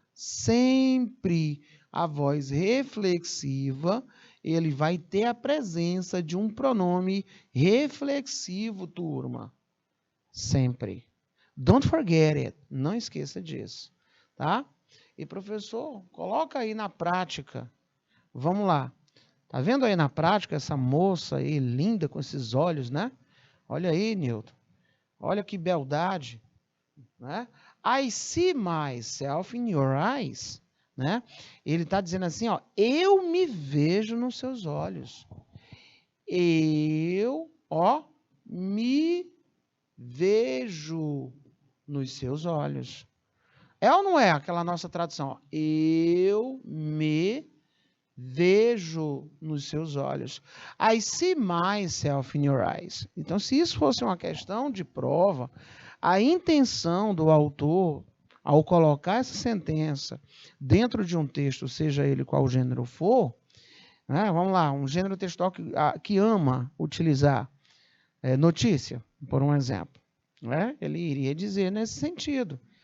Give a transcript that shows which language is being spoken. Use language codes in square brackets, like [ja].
[pt] Sempre a voz reflexiva, ele vai ter a presença de um pronome reflexivo, turma. Sempre. [en] Don't forget it. [pt] Não esqueça disso, tá? E professor, coloca aí na prática. Vamos lá. Tá vendo aí na prática essa moça aí linda com esses olhos, né? Olha aí, Newton. Olha que beldade, né? [en] I see myself in your eyes, né? [pt] Ele está dizendo assim, ó, eu me vejo nos seus olhos. Eu, ó, me vejo nos seus olhos. É ou não é aquela nossa tradução? Ó, eu me vejo nos seus olhos. [en] I see myself in your eyes. [pt] Então, se isso fosse uma questão de prova, a intenção do autor, ao colocar essa sentença dentro de um texto, seja ele qual gênero for, né, vamos lá, um gênero textual que ama utilizar notícia, por um exemplo, né, ele iria dizer nesse sentido.